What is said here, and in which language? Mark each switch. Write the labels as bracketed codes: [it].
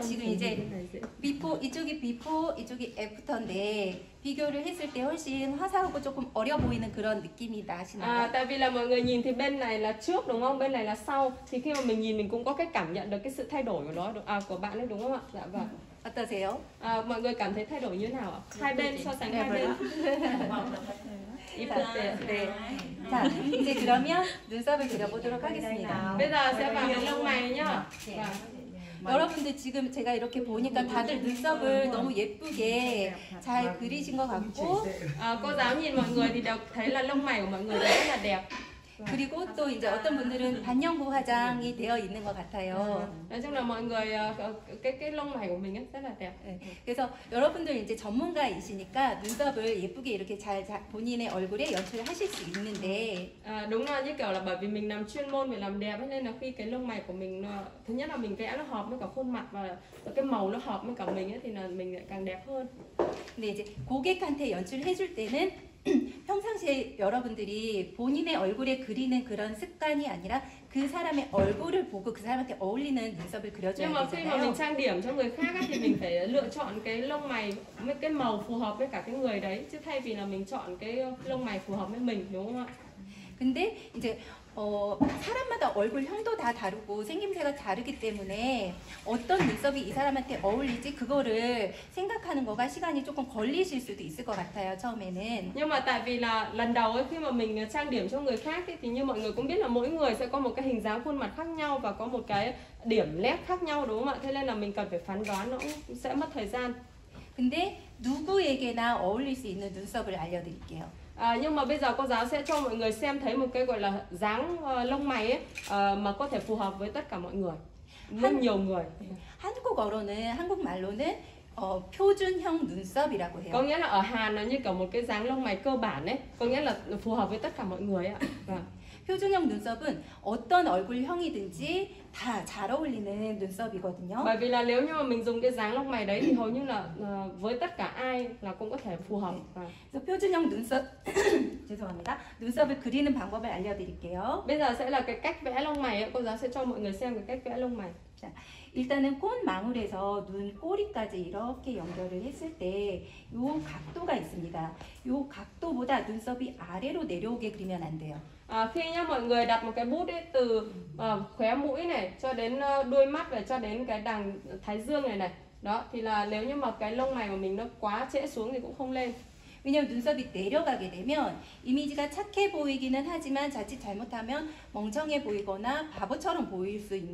[ko] 지금 이제 비포 이쪽이 비포 이쪽이 애프터인데 비교를 했을 때 훨씬 화사하고 조금 어려 보이는 그런 느낌이 나시나요? [vi] Tại vì là mọi người nhìn thì bên này là trước đúng không? Bên này là sau. Thì khi mà mình nhìn mình cũng có cái cảm nhận được cái sự thay đổi của nó của bạn ấy đúng không ạ? Dạ vâng. [ko] 어떠세요? [vi] Mọi người cảm thấy thay đổi như thế nào ạ? Hai bên so sánh hai bên. [ko] 자, 네. 자, 이제 그러면 눈썹을 그려보도록 하겠습니다. [vi] Bây giờ sẽ vào cái lông mày nhá. Vâng. [ko] 여러분들 지금 제가 이렇게 보니까 다들 눈썹을 너무 예쁘게 잘 그리신 것 같고 [vi] Cô giáo nhìn mọi người thì đều thấy là lông mày của mọi người rất là đẹp. [ko] 그리고 또 이제 어떤 분들은 반영구 화장이 되어 있는 것 같아요. [vi] Nói chung là mọi người cái lông mày của mình ấy rất là đẹp. [ko] 네, 그래서 여러분들 이제 전문가이시니까 눈썹을 예쁘게 이렇게 잘 본인의 얼굴에 연출을 하실 수 있는데 [vi] Đúng là như kiểu là bởi vì mình làm chuyên môn về làm đẹp ấy, nên là khi cái lông mày của mình thứ nhất là mình vẽ nó hợp với cả khuôn mặt và cái màu nó hợp với cả mình ấy, thì là mình lại càng đẹp hơn. [ko] 근데 이제 고객한테 연출을 해줄 때는 평상시에 여러분들이 본인의 얼굴에 그리는 그런 습관이 아니라 그 사람의 얼굴을 보고 그 사람한테 어울리는 눈썹을 그려줘야 [vi] Nhưng mà khi mà mình [ko] 되잖아요. [vi] trang điểm cho người khác ấy, thì mình phải lựa chọn cái lông mày với cái màu phù hợp với cả cái người đấy, chứ thay vì là mình chọn cái lông mày phù hợp với mình, đúng không ạ? [ko] 근데 이제 사람마다 얼굴형도 다 다르고 생김새가 다르기 때문에 어떤 눈썹이 이 사람한테 어울리지 그거를 생각하는 거가 시간이 조금 걸리실 수도 있을 것 같아요, 처음에는. [vi] Nhưng mà tại vì là lần đầu ấy, khi mà mình trang điểm cho người khác ấy, thì như mọi người cũng biết là mỗi người sẽ có một cái hình dáng khuôn mặt khác nhau và có một cái điểm nét khác nhau, đúng không ạ? Thế nên là mình cần phải phán đoán, nó cũng sẽ mất thời gian. [ko] 근데 누구에게나 어울릴 수 있는 눈썹을 알려드릴게요. [vi] Nhưng mà bây giờ cô giáo sẽ cho mọi người xem thấy một cái gọi là dáng lông mày ấy, mà có thể phù hợp với tất cả mọi người, rất nhiều người. [ko] 한국어로는 한국말로는 표준형 눈썹이라고 [vi] Có [ko] 해요. [vi] nghĩa là ở Hàn nó như kiểu một cái dáng lông mày cơ bản ấy, có nghĩa là phù hợp với tất cả mọi người ạ. Vâng. [ko] 표준형 눈썹은 어떤 얼굴형이든지 다 잘 어울리는 눈썹이거든요. [vi] Bởi vì là nếu như mà mình dùng cái dáng lông mày đấy thì hầu như là với tất cả ai là cũng có thể phù hợp. [ko] 그래서 표준형 눈썹 죄송합니다. 눈썹을 그리는 방법을 알려드릴게요. [vi] Bây giờ sẽ là cái cách vẽ lông mày ấy. Cô giáo sẽ cho mọi người xem cái cách vẽ lông mày. [ko] 자, 일단은 꽃망울에서 눈 꼬리까지 이렇게 연결을 했을 때 요 각도가 있습니다. 요 각도보다 눈썹이 아래로 내려오게 그리면 안 돼요. [vi] Khi nhá mọi người đặt một cái bút ấy từ khóe mũi này cho đến đuôi mắt và cho đến cái đằng thái dương này này, đó thì là nếu như mà cái lông mày của mình nó quá trễ xuống thì cũng không lên. [ko] 왜냐면 눈썹이 내려가게 되면 이미지가 착해 보이기는 하지만 자칫 잘못하면 멍청해 보이거나 바보처럼 보일 수 있는.